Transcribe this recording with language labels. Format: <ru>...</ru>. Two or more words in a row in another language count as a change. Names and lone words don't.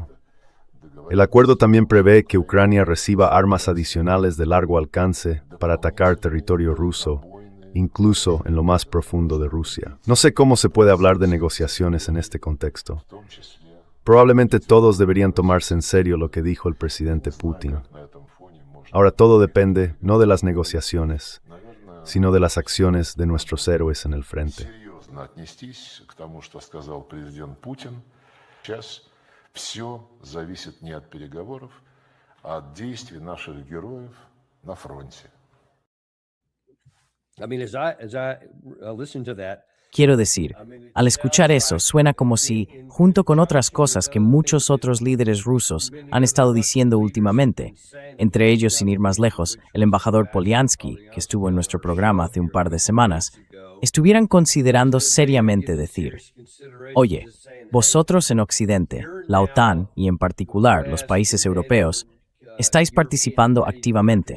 <es>El acuerdo también prevé que Ucrania reciba armas adicionales de largo alcance para atacar territorio ruso, incluso en lo más profundo de Rusia. No sé cómo se puede hablar de negociaciones en este contexto. Probablemente todos deberían tomarse en serio lo que dijo el presidente Putin. Ahora todo depende no de las negociaciones, sino de las acciones de nuestros héroes en el frente.</es> <ru>Все зависит не от переговоров, а от действий наших героев на фронте.</ru> <es>Quiero decir, al escuchar eso, suena como si, junto con otras cosas que muchos otros líderes rusos han estado diciendo últimamente, entre ellos, sin ir más lejos, el embajador Polyansky, que estuvo en nuestro programa hace un par de semanas, estuvieran considerando seriamente decir, oye, vosotros en Occidente, la OTAN y en particular los países europeos, estáis participando activamente.</es>